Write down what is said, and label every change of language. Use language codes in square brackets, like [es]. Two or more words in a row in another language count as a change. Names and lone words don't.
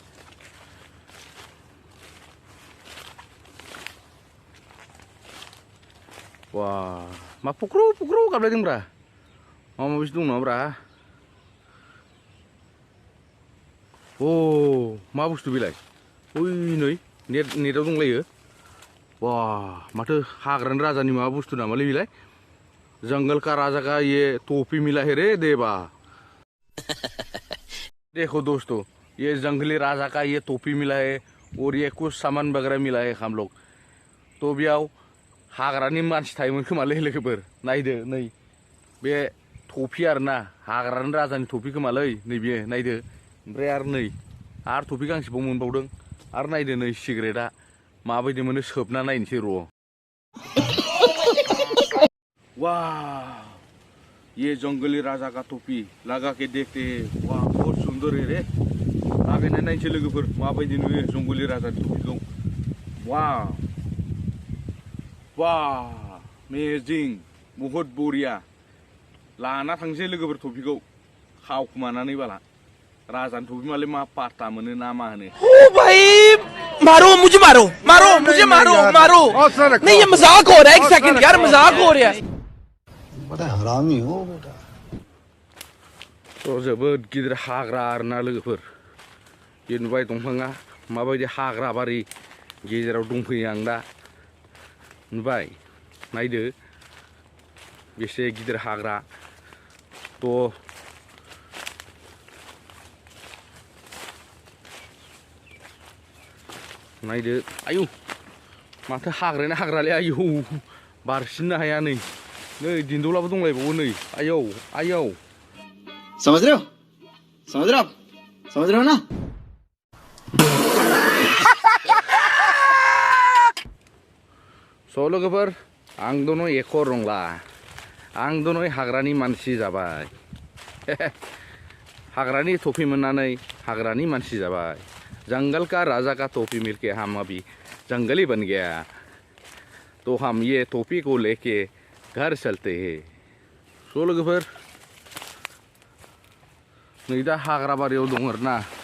[brx] वा मा फुख्रु गाबलायदोंब्रा. माबा माबिसो दं नामाब्रा. अ मा बुस्थु बेलाय? ओइ नै नेटआव दंलायो. वा माथो हाग्रानि राजानि माबा बुस्थु नामालै बेलाय? [hi] जंगल का राजा का ये टोपी मिला है रे देवा. देखो दोस्तों ये जंगली राजा का ये टोपी मिला है और ये कुछ सामान वगैरह मिला है हम लोग. [brx] तो बेयाव हाग्रानि मानसि थायोमोन खोमालै लोगोफोर. नायदो नै बे टफि आरोना हाग्रानि राजानि टफि खोमालै नैबे नायदो. ओमफ्राय आरो नै आरो टफि गांसेबाव मोनबावदों. आरो नायदो नै सिगारेटआ माबायदि मोनो सोबना नायनोसै र'. [hi] वाह ये जंगली राजा का टोपी लगा के देखते हैं. वाह बहुत सुंदर है रे. [brx] लागायना नायनोसै लोगोफोर माबायदि नुयो जंगली राजानि टोपीखौ. [hi] वाह वाह अमेजिं बहुत बरिया. [brx] लाना थांसै लोगोफोर टोपीखौ खावखुमानानै बाला. राजानि टोपी मालाय मा पात्ता मोनो ना मा होनो. [hi] ओ भाई मारो मुझे मारो मुझे मारो नहीं ये मजाक हो रहा है. एक सेकंड यार मजाक हो रहा है. बड़ा हरामी हो बेटा. [brx] जोबोद गिदिर हाग्रा आरोना लोगोफोर. बे नुबाय दंफाङा माबायदि हाग्रा बारि गेजेराव दंफैयो आं दा. नुबाय नायदो बेसे गिदिर हाग्रा. थ' नायदो आयु माथो हाग्रायानो हाग्रालै. आयौ बारसिननो हाया नै. नै दिन्दौलाबो दंलायबावो नै. आयौ [hi] समझ रहे हो ना. [brx] स' लोगोफोर आं दोनै एख' रंला. आं दोनै हाग्रानि मानसि जाबाय. हाग्रानि टफि मोननानै हाग्रानि मानसि जाबाय. [hi] जंगल का राजा का टोपी मिलके हम अभी जंगली बन गया. तो हम ये टोपी को लेके घर चलते हैं [brx] स' लोगोफोर नै दा हाग्रा बारियाव दं आरोना